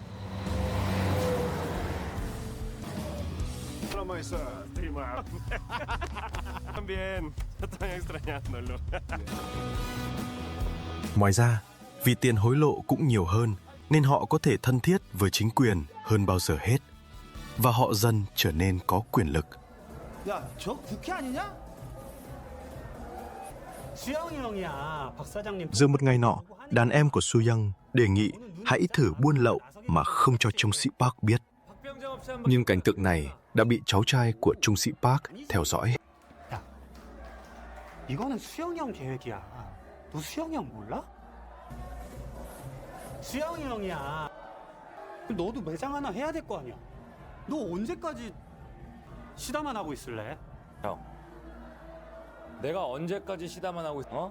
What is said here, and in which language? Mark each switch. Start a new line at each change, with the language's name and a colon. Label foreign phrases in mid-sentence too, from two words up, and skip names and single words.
Vietnamese: Ngoài ra, vì tiền hối lộ cũng nhiều hơn nên họ có thể thân thiết với chính quyền hơn bao giờ hết. Và họ dần trở nên có quyền lực.
Korean: 야, 저 국회 아니냐? 수영이 형이야, 박 사장님.
Vietnamese: Rồi một ngày nọ, đàn em của Su Young đề nghị hãy thử buôn lậu mà không cho Trung Sĩ Park biết. Nhưng cảnh tượng này đã bị cháu trai của Trung Sĩ Park theo dõi.
Korean: 이거는 수영이 형 계획이야. 너 수영이 형 몰라? 수영이 형이야. 너도 매장 하나 해야 될 거 아니야. 너 언제까지 시다만 하고 있을래? 형, 내가 언제까지 시다만 하고 있어?